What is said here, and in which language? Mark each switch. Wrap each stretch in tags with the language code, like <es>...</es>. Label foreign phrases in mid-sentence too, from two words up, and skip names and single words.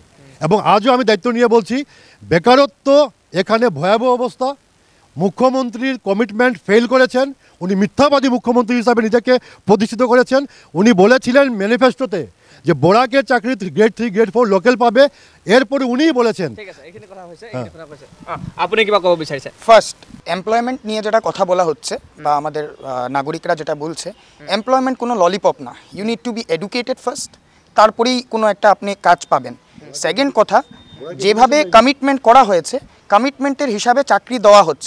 <bn>এবং আজও আমি দায়িত্ব নিয়ে বলছি বেকারত্ব এখানে ভয়াবহ অবস্থা। মুখ্যমন্ত্রীর</bn> <en>commitment fail</en> <bn>করেছেন, উনি মিথ্যাবাদী মুখ্যমন্ত্রী হিসাবে নিজেকে প্রতিষ্ঠিত করেছেন। উনি বলেছিলেন ম্যানিফেস্টোতে যে বরাকের চাকরি গ্রেড 3 গ্রেড 4 লোকাল পাবে, এরপরে উনিই বলেছেন।</bn> <as>আপনি কিবা কব বিচাৰিছে?</as> <en>first employment</en> <bn>নিয়ে যেটা কথা বলা হচ্ছে বা আমাদের নাগরিকরা যেটা বলছে, এমপ্লয়মেন্ট কোনো ললিপপ না।</bn> <en>you need to be educated first,</en> <bn>তারপরেই কোনো একটা আপনি কাজ পাবেন। সেকেন্ড কথা, যেভাবে কমিটমেন্ট করা হয়েছে কমিটমেন্টের হিসাবে চাকরি দেওয়া হচ্ছে।</bn>